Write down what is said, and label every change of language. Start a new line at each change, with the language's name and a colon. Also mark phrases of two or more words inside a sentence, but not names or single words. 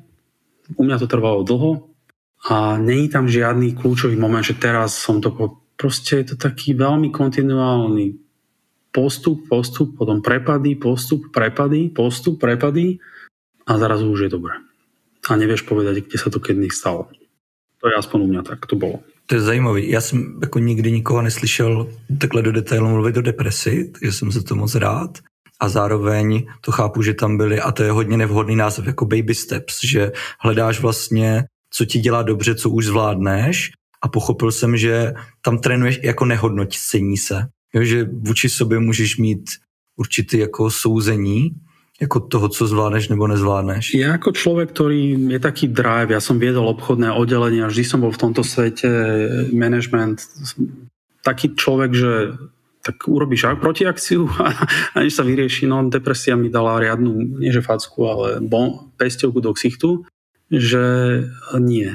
Slovak: U mňa to trvalo dlho a není tam žiadny kľúčový moment, že teraz som to... Proste je to taký veľmi kontinuálny postup, potom prepady, postup, prepady a zrazu už je dobré. A nevieš povedať, kde sa to kedy stalo. To je aspoň u mňa tak, to bolo.
Czech: To je zajímavý. Já jsem jako nikdy nikoho neslyšel takhle do detailu mluvit o depresi, takže jsem za to moc rád. A zároveň to chápu, že tam byly, a to je hodně nevhodný název, jako
English: baby steps,
Czech: že hledáš vlastně, co ti dělá dobře, co už zvládneš, a pochopil jsem, že tam trénuješ jako nehodnocení se. Jo, že vůči sobě můžeš mít určitý jako souzení, jako toho, co zvládneš nebo nezvládneš.
Slovak: Ja ako človek, ktorý je taký drive, ja som viedol obchodné oddelenie a vždy som bol v tomto svete management, taký človek, že tak urobíš protiakciu a než sa vyrieši, no depresia mi dala riadnu, nie že facku, ale pesťovku do ksichtu, že nie.